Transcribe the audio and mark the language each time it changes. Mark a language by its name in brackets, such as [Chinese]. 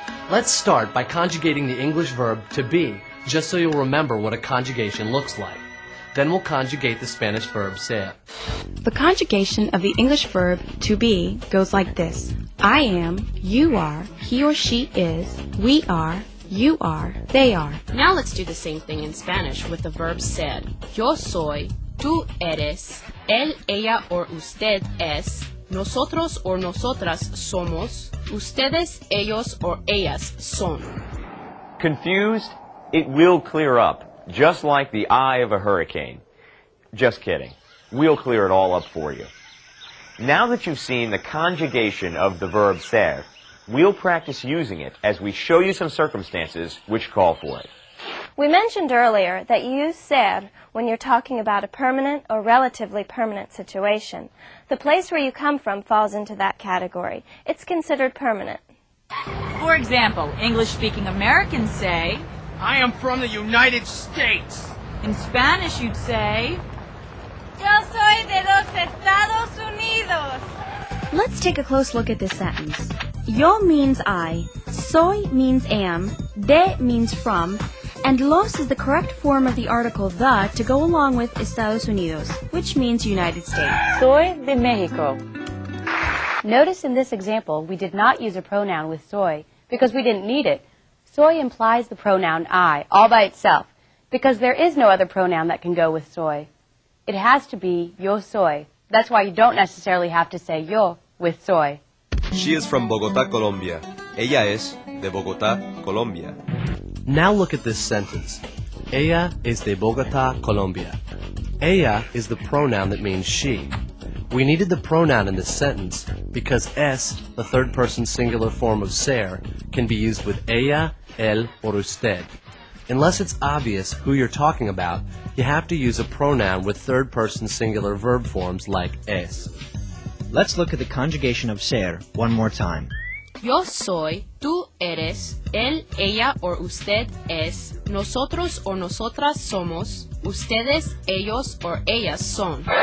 [English] Let's start by conjugating the English verb to be, just so you'll remember what a conjugation looks like. Then we'll conjugate the Spanish verb ser. The conjugation of the English verb to be goes like this. I am, you are, he or she is, we are, you are, they are. Now let's do the same thing in Spanish with the verb ser. [Spanish] Yo soy, tú eres, él, ella, or usted es, nosotros or nosotras somos, ustedes, ellos, or ellas son. [English] Confused? It will clear up, just like the eye of a hurricane. Just kidding. We'll clear it all up for you. Now that you've seen the conjugation of the verb ser, we'll practice using it as we show you some circumstances which call for it. We mentioned earlier that you use ser when you're talking about a permanent or relatively permanent situation. The place where you come from falls into that category. It's considered permanent. For example, English-speaking Americans say, I am from the United States. In Spanish you'd say, [Spanish] Yo soy de los Estados Unidos. [English] Let's take a close look at this sentence. Yo means I, soy means am, de means from, and los is the correct form of the article the to go along with Estados Unidos, which means United States. [Spanish] Soy de Mexico. [English] Notice in this example we did not use a pronoun with soy because we didn't need it. Soy implies the pronoun I all by itself because there is no other pronoun that can go with soy. It has to be yo soy. That's why you don't necessarily have to say yo with soy. She is from Bogotá, Colombia. [Spanish] Ella es de Bogotá, Colombia. [English] Now look at this sentence. [Spanish] Ella es de Bogotá, Colombia. [English] Ella is the pronoun that means she. We needed the pronoun in this sentence because es, the third-person singular form of ser, can be used with ella, él, or usted. Unless it's obvious who you're talking about, you have to use a pronoun with third-person singular verb forms like es. Let's look at the conjugation of ser one more time. [Spanish] Yo soy, tú eres, él, ella, or usted es, nosotros or nosotras somos, ustedes, ellos, or ellas son.